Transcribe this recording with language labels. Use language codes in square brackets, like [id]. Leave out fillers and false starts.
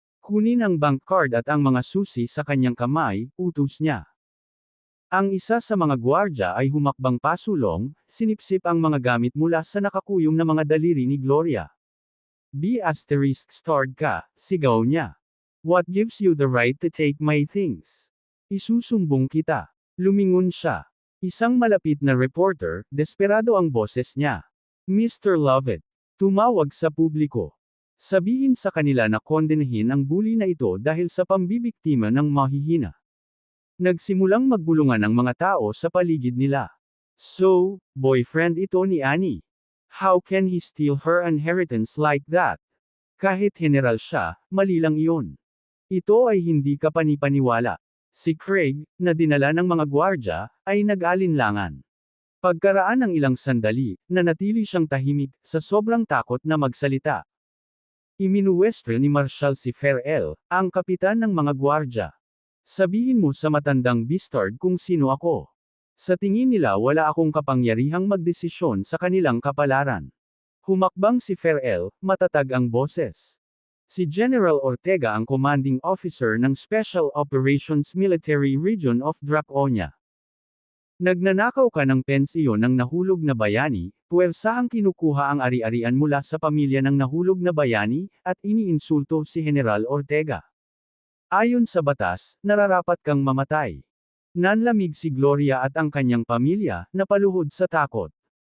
[tl] Kunin ang bank card at ang mga susi sa kanyang kamay, utos niya. Ang isa sa mga gwardya ay humakbang pasulong, sinipsip ang mga gamit mula sa nakakuyom na mga daliri ni Gloria. B*******, sigaw niya. [en] What gives you the right to take my things? [tl] Isusumbong kita. Lumingon siya. Isang malapit na reporter, desperado ang boses niya. Mr. Lovett. Tumawag sa publiko. Sabihin sa kanila na kondenahin ang bully na ito dahil sa pambibiktima ng mahihina. Nagsimulang magbulungan ang mga tao sa paligid nila. So, boyfriend ito ni Annie. [en] How can he steal her inheritance like that? [tl] Kahit general siya, mali lang iyon. Ito ay hindi kapanipaniwala. Si Craig, na dinala ng mga gwardya, ay nag-alinlangan. Pagkaraan ng ilang sandali, nanatili siyang tahimik, sa sobrang takot na magsalita. Iminuwestro ni Marshall si Farrell, ang kapitan ng mga gwardya. Sabihin mo sa matandang bastard kung sino ako. Sa tingin nila wala akong kapangyarihang magdesisyon sa kanilang kapalaran. Humakbang si Farrell, matatag ang boses. Si General Ortega ang commanding officer ng Special Operations Military Region of Draconia. Nagnanakaw ka ng pensiyon ng nahulog na bayani, puwersahang kinukuha ang ari-arian mula sa pamilya ng nahulog na bayani, at iniinsulto si General Ortega. Ayon sa batas, nararapat kang mamatay. Nanlamig si Gloria at ang kanyang pamilya, napaluhod sa takot.